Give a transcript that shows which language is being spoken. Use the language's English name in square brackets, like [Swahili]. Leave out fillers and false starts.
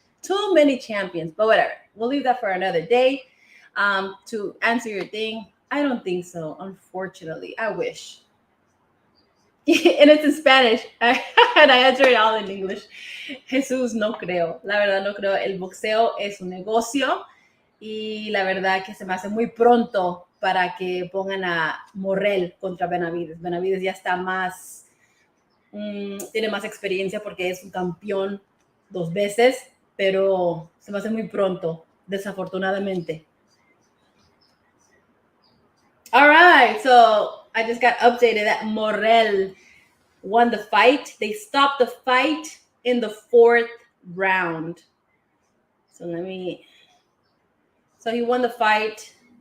[English] Too many champions, but whatever. We'll leave that for another day. To answer your thing, I don't think so, unfortunately. I wish. And it's in Spanish. And I answer it all in English. [Spanish] Jesús, no creo. La verdad, no creo. El boxeo es un negocio. Y la verdad que se me hace muy pronto para que pongan a Morrell contra Benavides. Benavides ya está más, tiene más experiencia porque es un campeón 2 veces, pero se me hace muy pronto, desafortunadamente. [English] All right, so I just got updated that Morrell won the fight. They stopped the fight in the 4th round. So he won the fight.